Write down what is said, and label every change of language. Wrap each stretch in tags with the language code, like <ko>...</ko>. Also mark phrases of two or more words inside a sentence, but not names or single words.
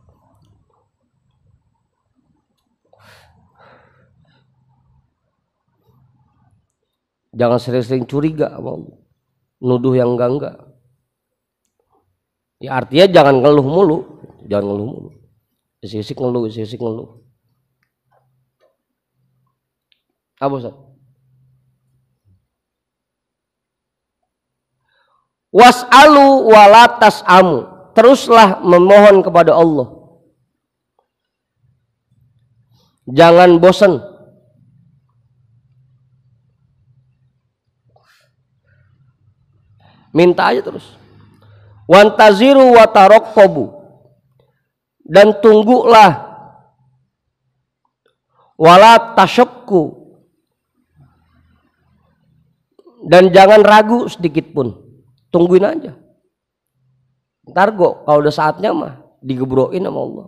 <id>Jangan sering-sering curiga sama Allah. Nuduh yang enggak. Ya artinya jangan ngeluh mulu. Isi-isi ngeluh. Apa Ustaz?</id> <ar>واسألوا ولا تسأموا.</ar> <id>Teruslah memohon kepada Allah. Jangan bosan. Minta aja terus.</id> <ar>وانتظروا وترقبوا.</ar> <id>Dan tunggulah.</id> <ar>ولا تشكوا.</ar> <id>Dan jangan ragu sedikit pun. Tungguin aja. Ntar kok kalau udah saatnya mah digebrokin sama Allah.</id>